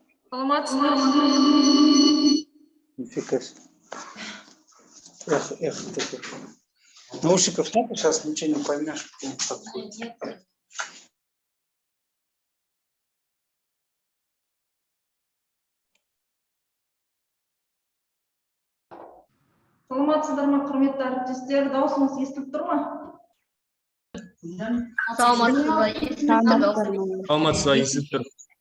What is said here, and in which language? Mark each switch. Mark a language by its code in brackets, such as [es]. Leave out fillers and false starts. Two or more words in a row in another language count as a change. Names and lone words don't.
[ky] Саламатсыздар. [ru] Нифига себе. Эх, наушников нет, сейчас ничего не поймешь. [kk] Саламатсыздар ма, құрметті әріптестер? Дауысымыз естіліп тұр ма? Саламатсыздар, естіліп тұр.